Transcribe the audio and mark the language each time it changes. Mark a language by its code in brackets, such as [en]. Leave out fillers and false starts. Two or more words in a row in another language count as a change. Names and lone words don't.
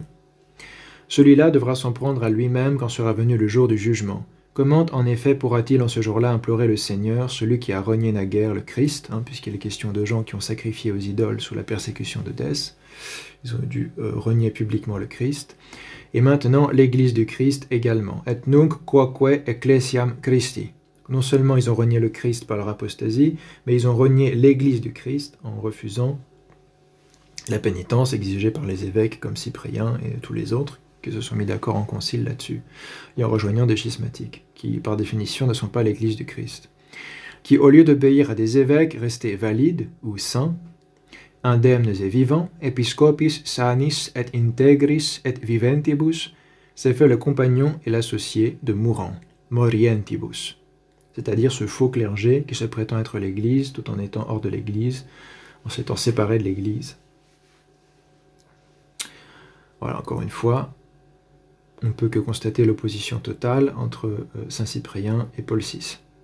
[fr] Celui-là devra s'en prendre à lui-même quand sera venu le jour du jugement. Comment en effet pourra-t-il en ce jour-là implorer le Seigneur, celui qui a renié naguère le Christ, puisqu'il est question de gens qui ont sacrifié aux idoles sous la persécution de Dès. Ils ont dû renier publiquement le Christ. Et maintenant, l'Église du Christ également. [la] Et nunc quoque ecclesiam Christi. [fr] Non seulement ils ont renié le Christ par leur apostasie, mais ils ont renié l'Église du Christ en refusant la pénitence exigée par les évêques comme Cyprien et tous les autres, qui se sont mis d'accord en concile là-dessus, et en rejoignant des schismatiques, qui par définition ne sont pas l'Église du Christ, qui au lieu d'obéir à des évêques restés valides ou saints, indemnes et vivants, [la] episcopis sanis et integris et viventibus, [fr] s'est fait le compagnon et l'associé de mourants, morientibus, c'est-à-dire ce faux clergé qui se prétend être l'Église tout en étant hors de l'Église, en s'étant séparé de l'Église. Voilà, encore une fois, on ne peut que constater l'opposition totale entre saint Cyprien et Paul VI.